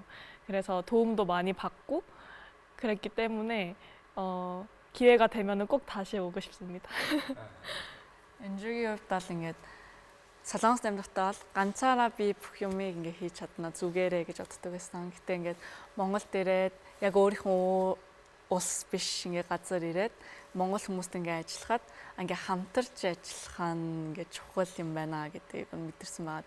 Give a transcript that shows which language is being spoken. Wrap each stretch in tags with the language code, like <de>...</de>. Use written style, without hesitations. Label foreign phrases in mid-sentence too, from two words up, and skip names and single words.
<ko>그래서 도움도 많이 받고 그랬기 때문에 기회가 되면은 꼭 다시 오고 싶습니다.</ko> <mn>Энжигийн хувьд бол ингээд Солонгост амьдрахдаа бол ганцаараа би бүх юмыг ингээ хийж чадна зүгээрээ гэж боддог байсан. Гэтэ ингээд Монголд ирээд яг өөрийнхөө ус биш ингээ газар ирээд монгол хүмүүст ингээ ажиллахад ингээ хамтарч ажиллах нь ингээ чухал юм байна гэдгийг мэдэрсэн байгаа.</mn>